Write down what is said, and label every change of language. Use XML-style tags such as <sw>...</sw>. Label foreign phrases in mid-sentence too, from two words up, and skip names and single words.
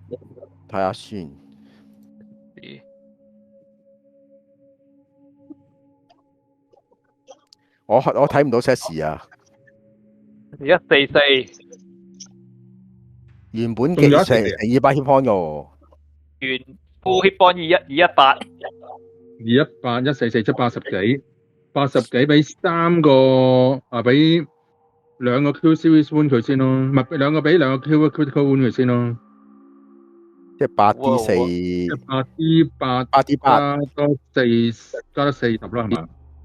<yue>睇下先。我睇唔到 Sassy 啊。 144。原本幾成200</yue> <en>hit point</en> <yue>嘅，原</yue> <en>full hit point</en> <yue>218。 218 144 即80幾俾3個啊，俾2個</yue> <en>Q Series One</en> <yue>佢先咯，唔係俾兩個</yue> <en>Q Critical One</en> <yue>佢先咯。即係8D4， 8D8 加多40啦，係嘛？</yue>